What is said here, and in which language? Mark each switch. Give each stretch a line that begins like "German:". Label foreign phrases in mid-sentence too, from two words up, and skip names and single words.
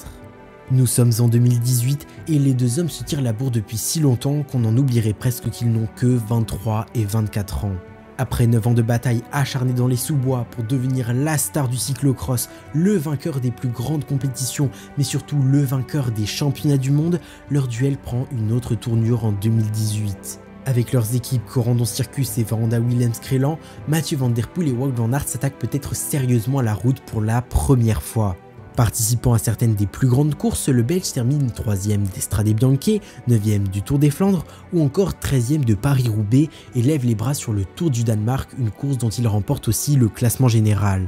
French: Nous sommes en 2018 et les deux hommes se tirent la bourre depuis si longtemps qu'on en oublierait presque qu'ils n'ont que 23 et 24 ans. Après 9 ans de bataille acharnée dans les sous-bois pour devenir la star du cyclocross, le vainqueur des plus grandes compétitions, mais surtout le vainqueur des championnats du monde, leur duel prend une autre tournure en 2018. Avec leurs équipes Corendon Circus et Verandas Willems-Crelan, Mathieu Van Der Poel et Wout van Aert s'attaquent peut-être sérieusement à la route pour la première fois. Participant à certaines des plus grandes courses, le Belge termine 3e d'Estrade Bianche, 9e du Tour des Flandres ou encore 13e de Paris-Roubaix et lève les bras sur le Tour du Danemark, une course dont il remporte aussi le classement général.